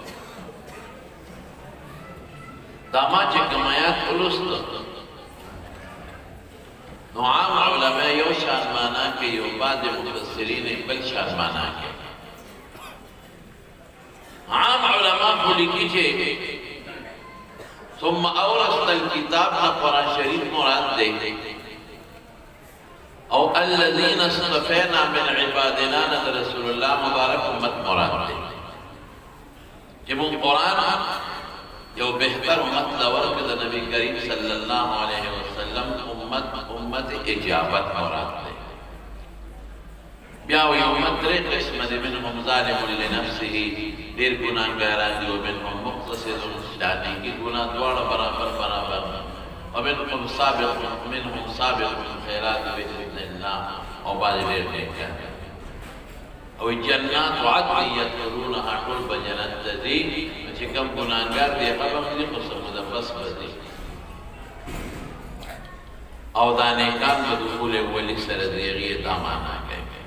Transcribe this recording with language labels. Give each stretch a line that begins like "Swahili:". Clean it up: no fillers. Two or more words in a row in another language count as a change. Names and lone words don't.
Pashto: دا ما چې کوم آیات ولوستو نو عام علماء یو شان معنا کې، یو بعض مفسرین بل شان معنا کې. عام علماء خو لیکي چې
Arabic: ثم اورثنا الكتاب
Pashto: نه قرآن شریف مراد دی، او
Arabic: الذين اصطفينا من عبادنا
Pashto: نه رسول الله مبارک امت مراد دی. چې موږ قرآن یو بهتر امت لور کې د نبی کریم
Arabic: صلی الله علیه وسلم
Pashto: امت اجابت مراد دی. بیا وی امت درې قسمه دي،
Arabic: منهم ظالم لنفسه،
Pashto: ډېر ګناهګاران دي،
Arabic: ومنهم مقتصد
Pashto: شانې کې ګناه دواړه برابر
Arabic: ومنهم سابق بالخيرات بإذن الله،
Pashto: او بعض ډېر نیکان او
Arabic: جنات عدن يدخلونها
Pashto: ټول به جنت ته ځي. چې کوم ګناهګار دی هغه به دي، خو څه موده پس به ځي، او دا نیکان به دخول اولی سره د هغې دا معنا کوي.